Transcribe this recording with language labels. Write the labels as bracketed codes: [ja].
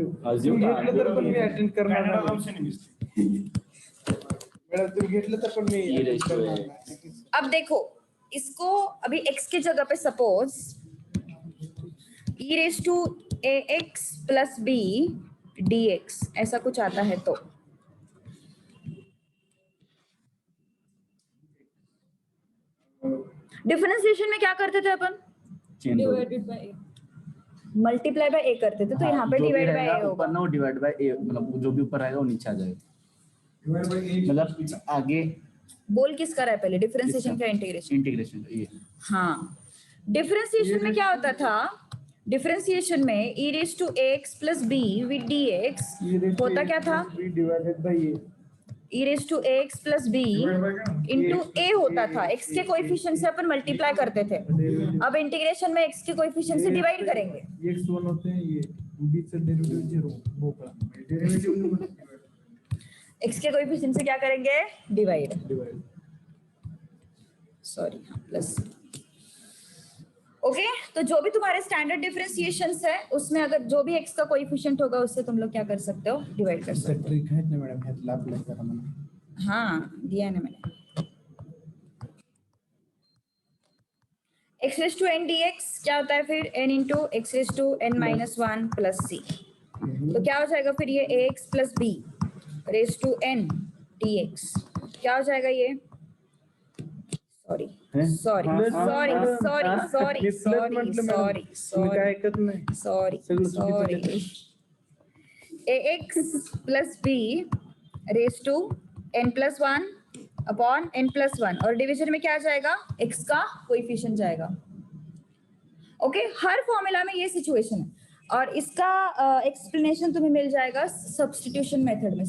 [mr] अजून घेतलं तर पण मी अटेंड करणार कॅनडा नाही. ऑप्शन आहे. मॅडम तुम्ही घेतलं तर पण मी [en] E raised to [mr] करणार x. नाही. [hi] अब देखो इसको अभी x की जगह पे suppose e raised to ax plus b dx ऐसा कुछ आता है तो डिफरेंशिएशन में क्या करते थे अपन? Chain rule. [en] divided by a. [hi] Multiply by a करते थे. तो यहाँ पे जो भी डिवाइड बाय रहेगा a होगा. ऊपर ना वो डिवाइड बाय ए मतलब जो भी ऊपर रहेगा वो नीचे आ जाएगा. [en] Divide by a. [hi] मतलब आगे बोल किसका रहा है पहले? डिफरेंशिएशन का इंटीग्रेशन? इंटीग्रेशन ये. हाँ डिफरेंशिएशन में क्या होता था? डिफरेंशिएशन में e raised to ax plus b with dx होता क्या था? Divided by A e raised to ax plus b into a होता था। x के कोएफिशिएंट से अपन मल्टीप्लाई करते थे। अब इंटीग्रेशन में x के कोएफिशिएंट से डिवाइड करेंगे। x1 होते हैं ये b से डेरिवेटिव 0 बोकड़ा डेरिवेटिव x के कोएफिशिएंट से क्या करेंगे? Divide. Divide sorry plus. Okay तो जो भी तुम्हारे स्टैंडर्ड डिफरेंशिएशंस है उसमें अगर जो भी x का कोएफिशिएंट होगा उससे तुम लोग क्या कर सकते हो? डिवाइड कर सकते [mr] ट्रिक [hi] है ना [mr] मैडम ह्यातला अप्लाय करा मला [hi] हो। हाँ दिया है ना मैंने। x raised to n dx क्या होता है फिर? n into x raised to n minus 1 plus c। तो क्या हो जाएगा फिर ये ax plus b raised to n dx क्या हो जाएगा ये? [en] sorry sorry sorry sorry sorry sorry sorry [mr] ऐकत नाही [hi] sorry sorry ax plus b raised to n plus 1 upon n plus 1 और डिवीजन में क्या आ जाएगा? x का कोएफिशिएंट जाएगा। ओके हर फॉर्मूला में ये सिचुएशन है और इसका एक्सप्लेनेशन तुम्हें मिल जाएगा सब्स्टिट्यूशन मेथड में।